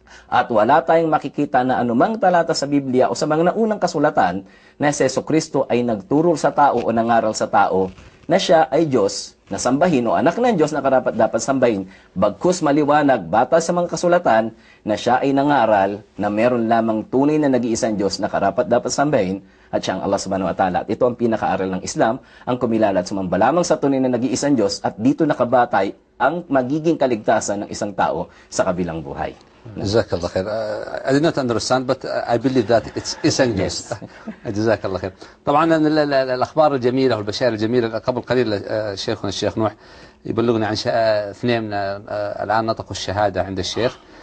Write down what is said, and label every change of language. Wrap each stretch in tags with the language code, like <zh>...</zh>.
<tl>at wala tayong makikita na anumang talata sa Biblia o sa mga naunang kasulatan na si Jesucristo ay nagturo sa tao o nangaral sa tao na siya ay Diyos na sambahin o anak ng Diyos na karapat dapat sambahin, bagkus maliwanag batay sa mga kasulatan na siya ay nangaral na meron lamang tunay na nag-iisang Diyos na karapat dapat sambahin at siyang Allah subhanahu wa ta'ala. At ito ang pinakaaral ng Islam, ang kumilala at sumamba lamang sa tunay na nag-iisang Diyos, at dito nakabatay ang magiging kaligtasan ng isang tao sa kabilang buhay.</tl> <ar>جزاك الله خير.</ar> <en>I did not understand but I believe that it's English.</en> <ar>جزاك الله خير. طبعا الأخبار الجميلة والبشائر الجميلة قبل قليل شيخنا الشيخ نوح يبلغنا عن اثنين الآن نطقوا الشهادة عند الشيخ.</ar>